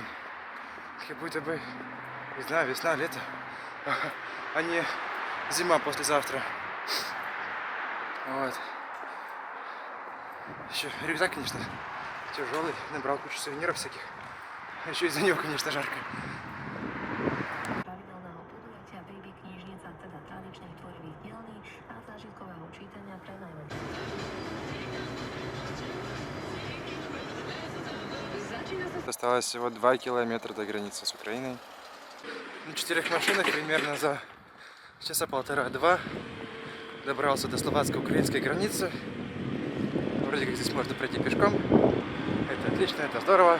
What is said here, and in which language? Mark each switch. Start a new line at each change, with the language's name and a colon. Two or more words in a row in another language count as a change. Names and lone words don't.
Russian: Как будто бы, не знаю, весна, лето. А не зима послезавтра. Вот. Еще рюкзак, конечно, тяжелый. Набрал кучу сувениров всяких. А еще из-за него, конечно, жарко.
Slovak: pravidelného podujatia Baby knižnica, teda tradičných tvorivých dielní a zážitkového čítania pre najmenších.
Russian: Осталось всего 2 километра до границы с Украиной. На 4 машинах примерно за часа полтора-два добрался до словацко-украинской границы. Вроде как здесь можно пройти пешком. Это отлично, это здорово.